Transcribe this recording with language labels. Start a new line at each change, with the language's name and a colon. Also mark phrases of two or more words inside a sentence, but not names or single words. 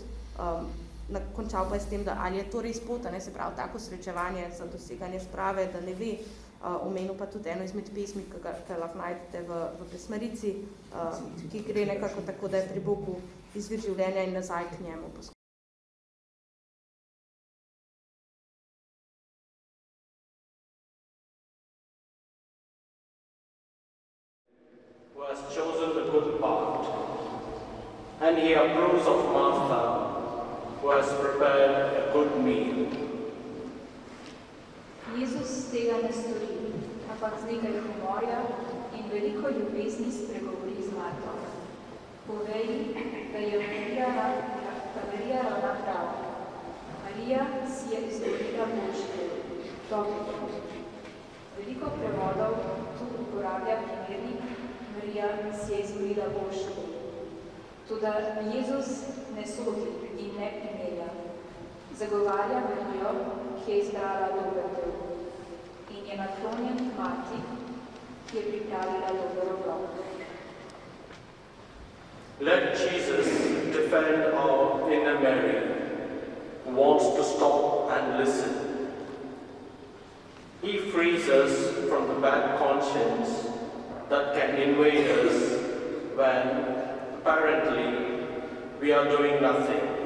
Slovenian: Končal pa je s tem, da ali je to res pot, se pravi tako srečevanje za doseganje sprave, da ne ve. Omenil pa tudi eno izmed pesmi, ki lahko najdete v Pesmarici, ki gre nekako tako, da je pri Bogu izvir življenja in nazaj k njemu.
English: Who has chosen the good part, and he approves of Martha, who has prepared a good meal.
Slovenian: Jezus tega ne stori, ampak z nekaj humorja in veliko ljubezni spregovori z Marto. Povej, da je Marija ravna prav. Marija si je izvolila boljši del. Veliko prevodov tu uporablja primernik Marija si je izvolila boljši del. Toda Jezus ne sodi in ne primerja. Zagovarja Marijo, ki je izbrala dober del in je naklonjen Marti, ki je pripravila dober obrok.
English: Let Jesus defend our inner Mary, who wants to stop and listen. He frees us from the bad conscience that can invade us when apparently we are doing nothing.